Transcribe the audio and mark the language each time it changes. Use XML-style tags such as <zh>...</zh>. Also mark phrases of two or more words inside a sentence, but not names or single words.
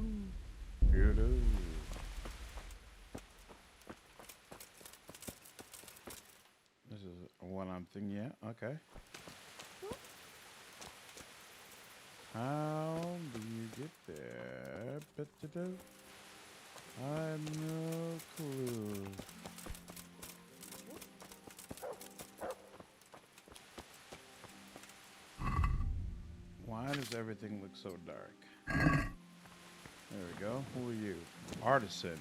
<en>Doo-doo. This is what I'm thinking. Yeah, okay. How do you get there? Ba-da-da. I have no clue. Why does everything look so dark? There we go. Who are you? Artisan.</en>